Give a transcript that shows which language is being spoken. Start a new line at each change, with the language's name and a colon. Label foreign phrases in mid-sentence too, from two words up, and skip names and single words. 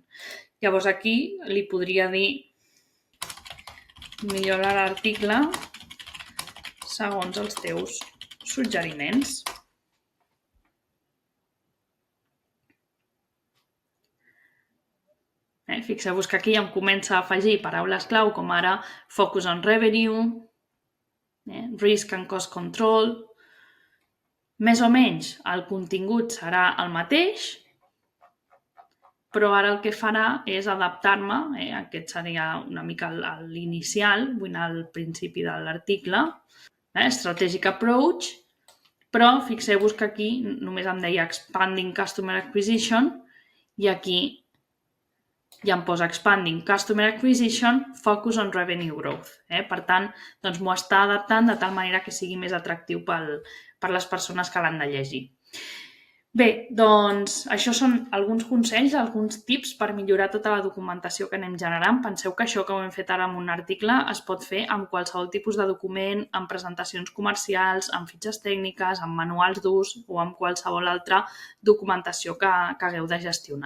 Catalan: Llavors aquí li podria dir millora l'article segons els teus suggeriments. Fixeu-vos que aquí em comença a afegir paraules clau com ara
English: focus on revenue, risk and cost control.
Catalan: Més o menys el contingut serà el mateix, però ara el que farà és adaptar-me, aquest seria una mica l'inicial, vull anar al principi de l'article,
English: strategic approach,
Catalan: però fixeu-vos que aquí només em deia
English: expanding customer acquisition
Catalan: i aquí ja em posa
English: expanding customer acquisition, focus on revenue growth.
Catalan: Per tant, doncs m'ho està adaptant de tal manera que sigui més atractiu per les persones que l'han de llegir. Bé, doncs això són alguns consells, alguns tips per millorar tota la documentació que anem generant. Penseu que això que ho hem fet ara amb un article es pot fer amb qualsevol tipus de document, amb presentacions comercials, amb fitxes tècniques, amb manuals d'ús o amb qualsevol altra documentació que hagueu de gestionar.